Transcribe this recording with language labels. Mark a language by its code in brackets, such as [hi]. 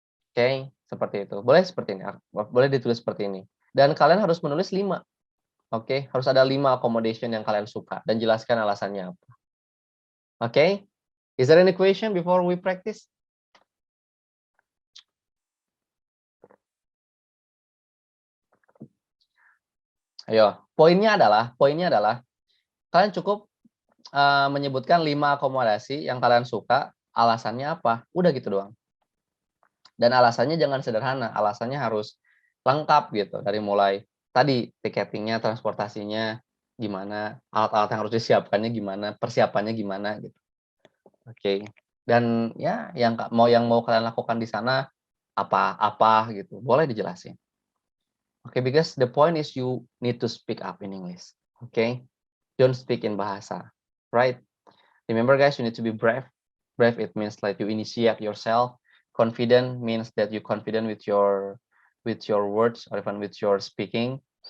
[id] Oke, seperti itu. Boleh seperti ini, boleh ditulis seperti ini. Dan kalian harus menulis 5. Oke, harus ada 5 accommodation yang kalian suka dan jelaskan alasannya apa. [en] Oke, is there any question before we practice? [id] Ayo, poinnya adalah kalian cukup menyebutkan 5 akomodasi yang kalian suka, alasannya apa? Udah gitu doang. Dan alasannya jangan sederhana, alasannya harus lengkap gitu. Dari mulai tadi tiketingnya, transportasinya gimana, alat-alat yang harus disiapkannya gimana, persiapannya gimana gitu. Oke. Dan ya yang mau kalian lakukan di sana apa gitu. Boleh dijelasin. [en] Okay, because the point is you need to speak up in English. Okay, don't speak in bahasa, right? Remember, guys, you need to be brave. Brave, it means like you initiate yourself. Confident means that you confident with your words or even with your speaking.